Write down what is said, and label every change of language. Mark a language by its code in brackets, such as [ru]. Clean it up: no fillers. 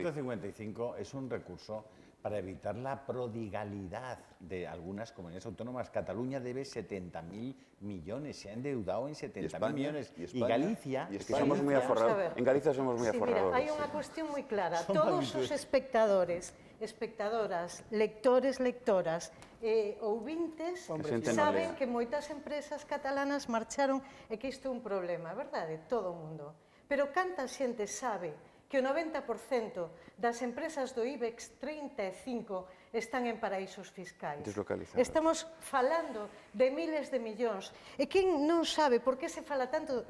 [es] El 155 es un recurso para evitar la prodigalidad de algunas comunidades autónomas. Cataluña debe 70.000 millones, se ha endeudado en 70.000 millones. Y Galicia... Es que somos muy aforrados. En Galicia somos muy aforrados. [gl] Mira, hai unha cuestión moi clara. Todos os espectadores, espectadoras, lectores, lectoras, ouvintes saben que moitas empresas catalanas marcharon e que isto é un problema, verdade? Todo o mundo. Pero canta xente sabe que o 90% das empresas do IBEX 35 están en paraísos fiscais. Deslocalizadas. Estamos falando de miles de millóns. E quen non sabe por que se fala tanto?